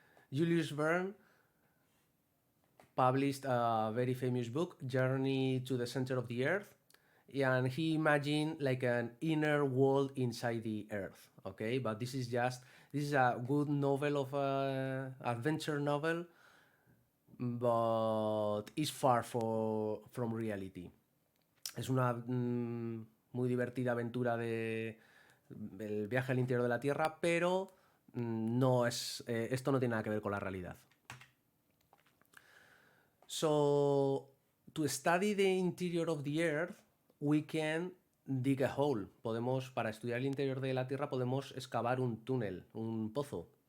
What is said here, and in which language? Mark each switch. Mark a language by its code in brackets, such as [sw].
[en] Julius Verne published a very famous book, Journey to the Center of the Earth, and he imagined like an inner world inside the Earth. Okay, but this is a good novel of adventure novel, but it's far from reality. [es] Es una muy divertida aventura del viaje al interior de la Tierra, pero no es, esto no tiene nada que ver con la realidad. [en] So, to study the interior of the Earth, we can dig a hole. [es] Para estudiar el interior de la Tierra, podemos excavar un túnel, un pozo.